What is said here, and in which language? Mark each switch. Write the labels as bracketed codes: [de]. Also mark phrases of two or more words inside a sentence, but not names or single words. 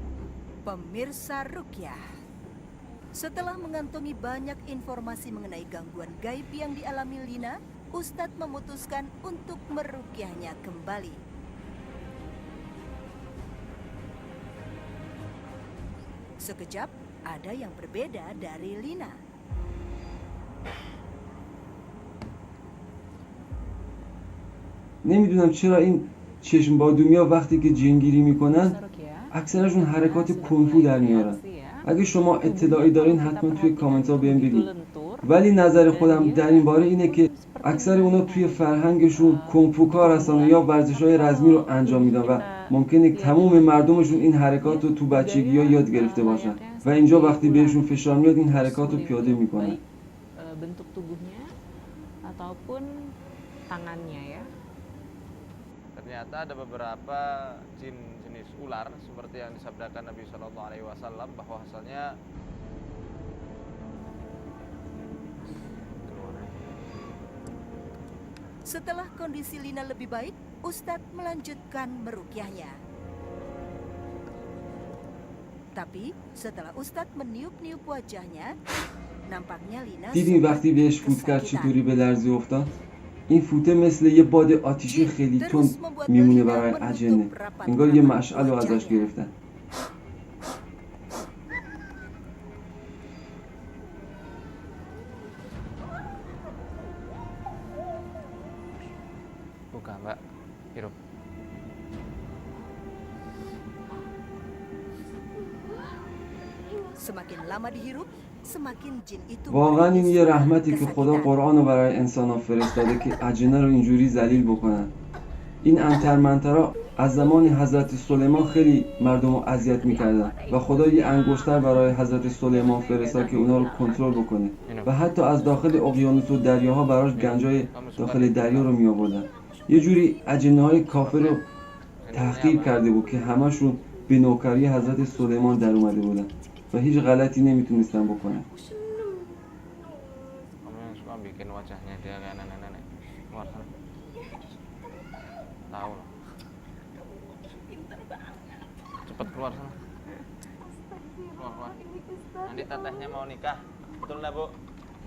[id] Pemirsa Rukyah, setelah mengantongi banyak informasi mengenai gangguan gaib yang dialami Lina, Ustadz memutuskan untuk merukyahnya kembali. Sekejap, ada yang berbeda dari Lina. [fa] نمیدونم چرا این چشم بادومیا وقتی که جنگیری میکنن [id] Pak Rukyah, [fa] اکثرشون حرکات کنفو در میارن. اگه شما اطلاعی دارین حتما توی کامنت ها بهم بگید. ولی نظر خودم در این باره اینه که اکثر اونا توی فرهنگشون کنفو کار هستن و یا ورزش‌های رزمی رو انجام میدن و ممکنه تمام مردمشون این حرکات رو تو بچگی ها یاد گرفته باشن و اینجا وقتی بهشون فشار میاد این حرکات رو پیاده میکنن. [id] Baik, bentuk tubuhnya ataupun tangannya ya. Ternyata ada beberapa jin jenis ular seperti yang disabdakan Nabi [ar] صلى الله عليه وسلم [id] bahwasanya Setelah kondisi Lina lebih baik, Ustadz melanjutkan merukyahnya. Tapi setelah Ustadz meniup-niup wajahnya, nampaknya Lina [fa] دیدین وقتی بهش فوت کرد چطوری به لرزه افتاد؟ این فوته مثل یه باد آتیشی خیلی تند میمونه برای اجنه. انگار یه مشعل رو ازش گرفتن. [id] buka Mbak, hirup. Semakin lama dihirup, semakin jin itu [fa] واقعا این [id] menangis [fa] یه رحمتی که [id] kesakitan. [fa] خدا قرآن رو برای انسان ها فرستاده که اجنه رو اینجوری ذلیل بکنن. این انترمنترها از زمان حضرت سلیمان خیلی مردم رو اذیت میکردن و خدا یه انگشتر برای حضرت سلیمان فرستاد که اونا رو کنترل بکنه و حتی از داخل اقیانوس و دریاها براش گنجای داخل دریا رو میآوردن. یه جوری اجنه های کافر رو تحقیر کرده بود که همشون به نوکری حضرت سلیمان در اومده بودن و هیچ غلطی نمیتونستن بکنن. [id] Kamu yang suka bikin wajahnya dia kayak nenek-nenek. Keluar sana. Tahu loh. Cepet keluar sana. Keluar. Nanti tetehnya mau nikah. Betul nggak, Bu?